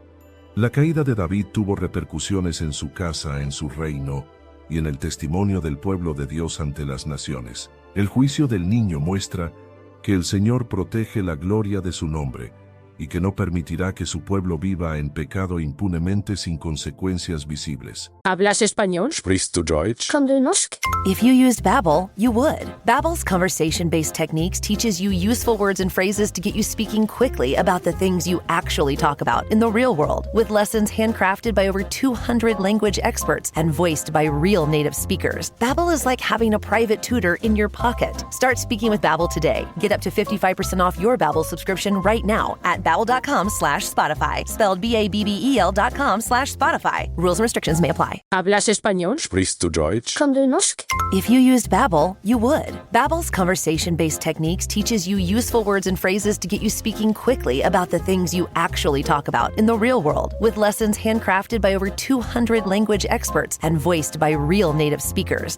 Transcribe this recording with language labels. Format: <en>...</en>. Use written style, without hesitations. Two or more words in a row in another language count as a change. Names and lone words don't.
<es>La caída de David tuvo repercusiones en su casa, en su reino, y en el testimonio del pueblo de Dios ante las naciones. El juicio del niño muestra que el Señor protege la gloria de su nombre y que no permitirá que su pueblo viva en pecado impunemente sin consecuencias visibles. ¿Hablas español?</es> <de>Sprichst du Deutsch?</de> <no>Kann du Norsk?</no> <en>If you used Babbel, you would. Babbel's conversation-based techniques teaches you useful words and phrases to get you speaking quickly about the things you actually talk about in the real world, with lessons handcrafted by over 200 language experts and voiced by real native speakers. Babbel is like having a private tutor in your pocket. Start speaking with Babbel today. Get up to 55% off your Babbel subscription right now at Babbel.com/Spotify. Spelled BABBEL.com/Spotify. Rules and restrictions may apply.</en> <es>¿Hablas español?</es> <de>Sprichst du Deutsch?</de> <no>Kann du Norsk?</no> <en>If you used Babbel, you would. Babbel's conversation-based techniques teaches you useful words and phrases to get you speaking quickly about the things you actually talk about in the real world, with lessons handcrafted by over 200 language experts and voiced by real native speakers.</en>